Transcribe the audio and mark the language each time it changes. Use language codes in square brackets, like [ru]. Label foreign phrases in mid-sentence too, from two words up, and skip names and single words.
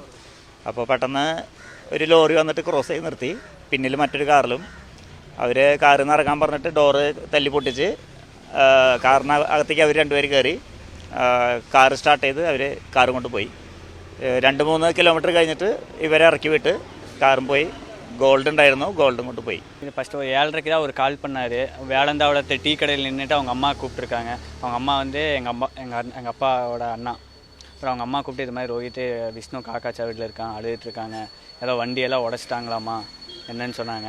[ml] അപ്പോൾ പെട്ടെന്ന് ഒരു ലോറി വന്നിട്ട് ക്രോസ് ചെയ്ത് നിർത്തി. പിന്നിൽ മറ്റൊരു കാറിലും അവർ കാറിൽ നിന്ന് ഇറങ്ങാൻ പറഞ്ഞിട്ട് ഡോറ് തല്ലി പൊട്ടിച്ച് കാറിന് അകത്തേക്ക് അവർ രണ്ടുപേർ കയറി. കാറ് സ്റ്റാർട്ട് ചെയ്ത് അവർ കാറും കൊണ്ട് പോയി. 2-3 കിലോമീറ്റർ കഴിഞ്ഞിട്ട് ഇവരെ ഇറക്കി വിട്ട് കാറും പോയി. கோல்டு ഉണ്ടായിരുന്നു, கோல்டும் கொண்டு போய். [ta] ஃபஸ்ட்டு ஒரு 7:30க்கு தான் ஒரு கால் பண்ணார். வேளந்தாவோட டீ கடையில் நின்றுட்டு அவங்க அம்மா கூப்பிட்ருக்காங்க. அவங்க அம்மா வந்து எங்கள் அப்பாவோட அண்ணா. அப்புறம் அவங்க அம்மா கூப்பிட்டு இது மாதிரி ரோஹித் விஷ்ணு காக்காச்சா வீட்டில் இருக்கான், அழுதுட்டுருக்காங்க, ஏதோ வண்டியெல்லாம் உடச்சிட்டாங்களாம்மா என்னன்னு சொன்னாங்க.